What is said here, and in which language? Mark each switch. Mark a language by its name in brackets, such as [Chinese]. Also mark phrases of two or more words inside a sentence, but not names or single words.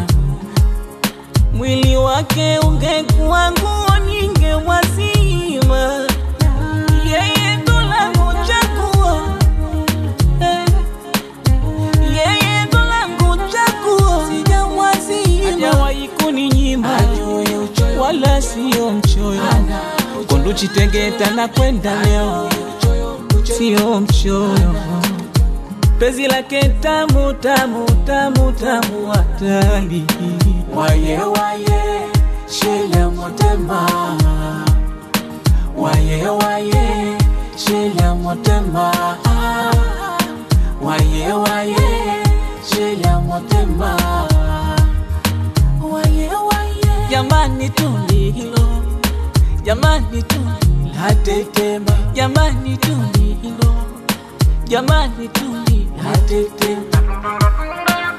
[Swahili] Mwili wake ungekuwa nguo ningewazima, yeye ndo langu chaguo, yeye ndo langu chaguo sijawazima. Hajawahi kuninyima wala sio mchoyo, Kunduchi Tegeta na kwenda leo sio mchoyo. Penzi lake tamu tamu tamu tamu hatari. [Lingala] Waye waye shila motema, waye waye shila motema, waye waye shila motema, waye waye. [Swahili] Jamani tuli hilo, jamani tuli hatetema, jamani tuli hilo, jamani tuli hatetema.